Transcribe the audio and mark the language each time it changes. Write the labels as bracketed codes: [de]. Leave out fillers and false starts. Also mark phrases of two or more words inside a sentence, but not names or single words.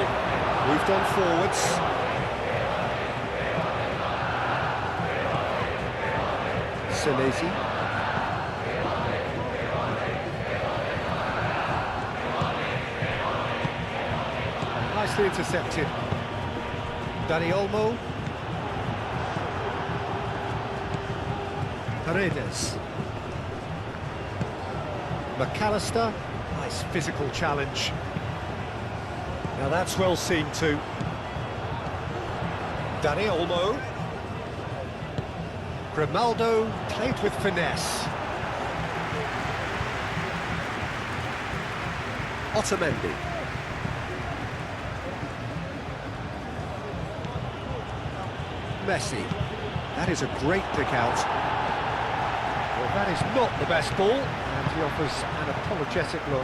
[en] Moved on forwards. Senesi. Nicely intercepted. Dani Olmo. Paredes. McAllister. Nice physical challenge. Now that's well seen too. Dani Olmo. Grimaldo played with finesse. Otamendi. Messi. That is a great pick out. Well, that is not the best ball, and he offers an apologetic look.